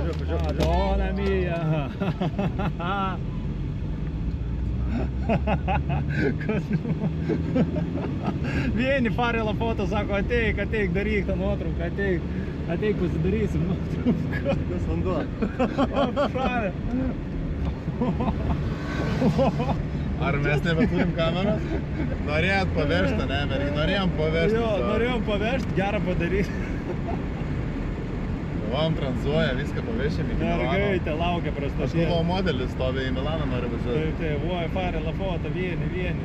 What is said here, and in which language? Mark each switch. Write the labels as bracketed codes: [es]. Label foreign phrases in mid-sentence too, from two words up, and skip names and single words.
[it] Madonna mia! Vieni fare la foto, [lt] sako, ateik, daryk tą nuotrauką, ateik pasidarysim nuotrauką. Kas vanduo? O, šalė. Ar mes nebeturim kameros? Norėjot pavežti, ne, mergi? Norėjom pavežti. Jo, norėjom pavežti, gerą padaryti. Vam tranzuoja, viską pavešėm iki Milano. Mergaitė laukia Aš prastatė. galvoju, modelis stovi į Milaną, nori važiuoti. Tai, [it] vuoi fare la foto, vieni.